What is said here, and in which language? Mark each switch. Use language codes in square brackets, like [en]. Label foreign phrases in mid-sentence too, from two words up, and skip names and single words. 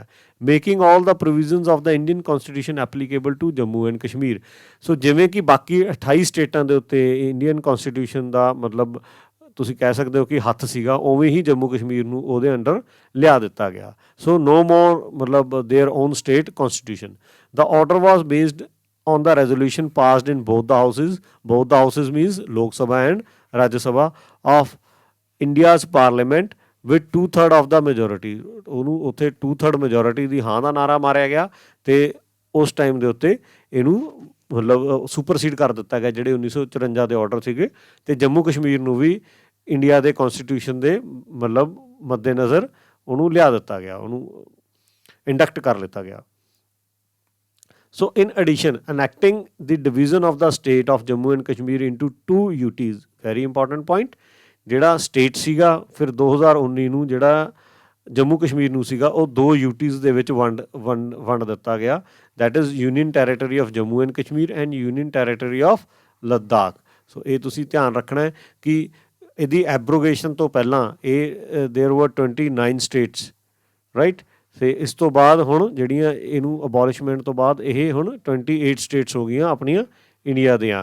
[en] Making all the provisions of the Indian Constitution applicable to Jammu and Kashmir. [pa] ਸੋ ਜਿਵੇਂ ਕਿ ਬਾਕੀ 28 ਸਟੇਟਾਂ ਦੇ ਉੱਤੇ [en] Indian Constitution [pa] ਦਾ ਮਤਲਬ ਤੁਸੀਂ ਕਹਿ ਸਕਦੇ ਹੋ ਕਿ ਹੱਥ ਸੀਗਾ, ਉਵੇਂ ਹੀ ਜੰਮੂ ਕਸ਼ਮੀਰ ਨੂੰ ਉਹਦੇ ਅੰਡਰ ਲਿਆ ਦਿੱਤਾ ਗਿਆ। [en] So no more ਮਤਲਬ their own state constitution. The order was based on the resolution passed in both the houses means Lok Sabha and Rajya Sabha of India's parliament with 2/3 of the majority। [pa] ਉਹਨੂੰ ਉੱਥੇ 2/3 majority ਦੀ ਹਾਂ ਦਾ ਨਾਰਾ ਮਾਰਿਆ ਗਿਆ ਅਤੇ ਉਸ ਟਾਈਮ ਦੇ ਉੱਤੇ ਇਹਨੂੰ ਮਤਲਬ ਸੁਪਰਸੀਡ ਕਰ ਦਿੱਤਾ ਗਿਆ ਜਿਹੜੇ 1954 ਦੇ ਆਰਡਰ ਸੀਗੇ, ਅਤੇ ਜੰਮੂ ਕਸ਼ਮੀਰ ਨੂੰ ਵੀ ਇੰਡੀਆ ਦੇ ਕੌਨਸਟੀਟਿਊਸ਼ਨ ਦੇ ਮਤਲਬ ਮੱਦੇਨਜ਼ਰ ਉਹਨੂੰ ਲਿਆ ਦਿੱਤਾ ਗਿਆ, ਉਹਨੂੰ ਇੰਡਕਟ ਕਰ ਲਿੱਤਾ ਗਿਆ। [en] So in addition, enacting the division of the state of Jammu and Kashmir into 2 UTs, very important point, [pa] ਜਿਹੜਾ ਸਟੇਟ ਸੀਗਾ ਫਿਰ 2019 ਨੂੰ ਜਿਹੜਾ ਜੰਮੂ ਕਸ਼ਮੀਰ ਨੂੰ ਸੀਗਾ ਉਹ 2 UTs ਦੇ ਵਿੱਚ ਵੰਡ ਦਿੱਤਾ ਗਿਆ। [en] That is Union Territory of Jammu and Kashmir and Union Territory of Ladakh. [pa] ਸੋ ਇਹ ਤੁਸੀਂ ਧਿਆਨ ਰੱਖਣਾ ਹੈ ਕਿ ਇਹਦੀ ਐਬਰੋਗੇਸ਼ਨ ਤੋਂ ਪਹਿਲਾਂ ਇਹ [en] there were 29 states, [pa] ਰਾਈਟ, ਅਤੇ ਇਸ ਤੋਂ ਬਾਅਦ ਹੁਣ ਜਿਹੜੀਆਂ ਇਹਨੂੰ ਅਬੋਲਿਸ਼ਮੈਂਟ ਤੋਂ ਬਾਅਦ ਇਹ ਹੁਣ 28 ਸਟੇਟਸ ਹੋ ਗਈਆਂ ਆਪਣੀਆਂ ਇੰਡੀਆ ਦੀਆਂ।